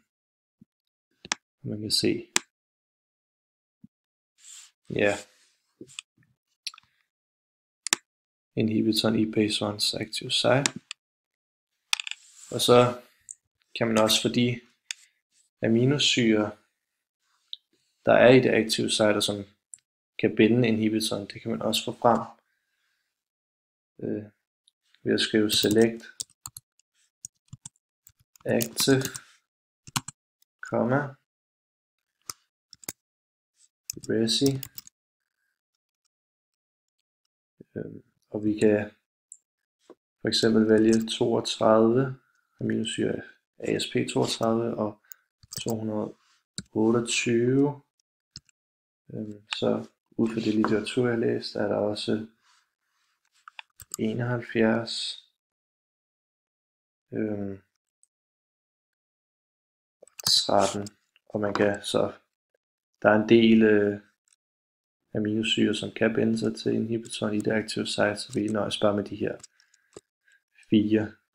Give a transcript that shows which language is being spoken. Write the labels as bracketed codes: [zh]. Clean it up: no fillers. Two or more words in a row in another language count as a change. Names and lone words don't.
[da] Man kan se, inhibitoren i base 1's [en] active site. [da] Og så kan man også for de aminosyrer, der er i det [en] active site, [da] og som kan binde inhibitoren, det kan man også få frem ved at skrive [en] select active, [da] resi Og vi kan for eksempel vælge 32 aminosyre ASP32 og 228. Så ud fra det litteratur jeg læst, er der også 71, 13, og man kan så, der er en del aminosyre, som kan binde sig til inhibitoren i det aktive site, så vi nøjes bare med de her 4.